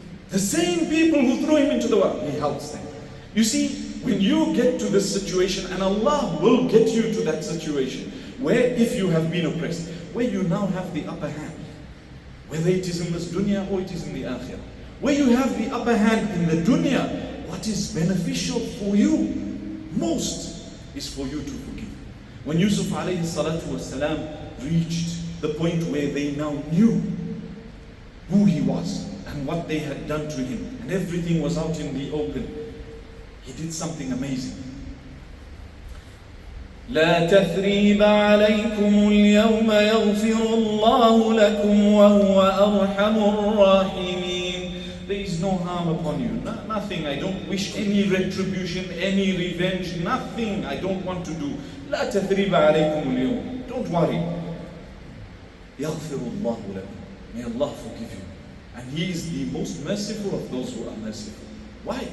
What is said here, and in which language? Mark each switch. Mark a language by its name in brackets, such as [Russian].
[English] The same people who threw him into the well, he helps them. You see, when you get to this situation, and Allah will get you to that situation, where if you have been oppressed, where you now have the upper hand, whether it is in this dunya or it is in the akhirah, where you have the upper hand in the dunya, what is beneficial for you most is for you to forgive. When Yusuf alayhi salatu wasalam reached the point where they now knew who he was and what they had done to him, and everything was out in the open, he did something amazing. [Arabic] لا تثريب عليكم اليوم يغفر الله لكم وهو أرحم الراحمين. [English] There is no harm upon you. Nothing. I don't wish any retribution, any revenge. Nothing I don't want to do. لا تثريب عليكم اليوم. Don't worry. يغفر الله لكم. May Allah forgive you. And He is the most merciful of those who are merciful. Why?